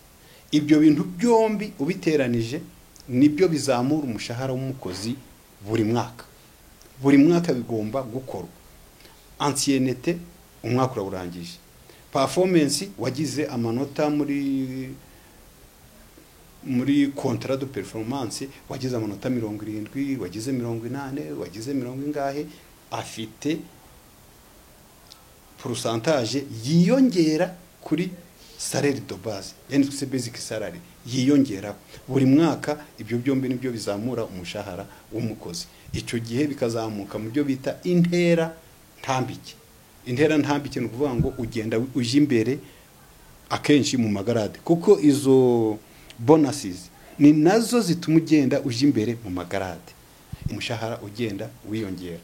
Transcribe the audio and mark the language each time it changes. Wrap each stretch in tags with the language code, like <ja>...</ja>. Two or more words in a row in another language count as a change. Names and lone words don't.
<rw>Ibyo bintu byombi ubiteranije nibyo bizamura umushahara w'umukozi buri mwaka. Buri mwaka bigomba gukorwa. Ancienneté umwaka urangije, performance wagize amanota muri</rw> <fr>contrat de performance,</fr> <rw>wagize amanota 70, wagize 80, wagize 70 ingahe, afite pourcentage yiyongera kuri</rw> <fr>salaire de base,</fr> <rw>yani</rw> <en>basic salary</en> <rw>yiyongera buri mwaka. Ibyo byombi nibyo bizamura umushahara w'umukozi. Icyo gihe bikazamuka mu byo bita intera ntambike. Intera ntambike ni ukuvuga ngo ugenda uje imbere akenshi mu magarade, kuko izo bonuses ni nazo zituma ugenda uje imbere mu magarade, umushahara ugenda wiyongera.</rw>